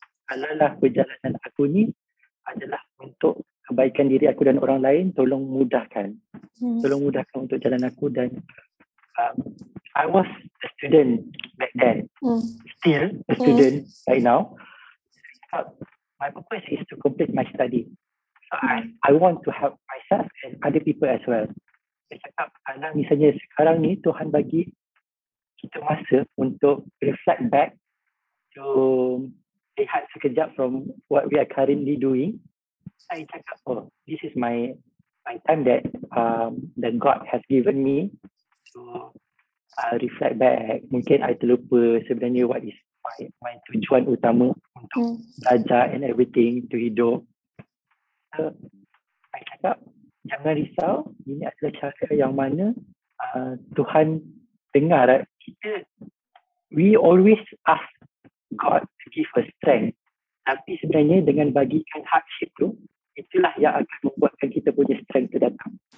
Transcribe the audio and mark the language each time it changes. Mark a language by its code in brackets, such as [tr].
[ms] Alalah perjalanan aku ni adalah untuk kebaikan diri aku dan orang lain. Tolong mudahkan. Tolong mudahkan untuk jalan aku. [en] Dan I was a student back then. Still a student right now. My purpose is to complete my study. So I want to help myself and other people as well. [ms] Saya cakap, kalau misalnya sekarang ni Tuhan bagi kita masa untuk reflect back to lihat sekejap [en] from what we are currently doing. [ms] Saya cakap, [en] this is my time that God has given me to reflect back, mungkin I [ms] terlupa sebenarnya [en] what is my [ms] tujuan utama untuk belajar [en] and everything to hidup. [ms] So, saya cakap, jangan risau, ini adalah cara yang mana Tuhan dengar. [en] We always ask God to give us strength. [ms] Tapi sebenarnya dengan bagikan hardship tu, itulah yang akan membuatkan kita punya strength tu datang.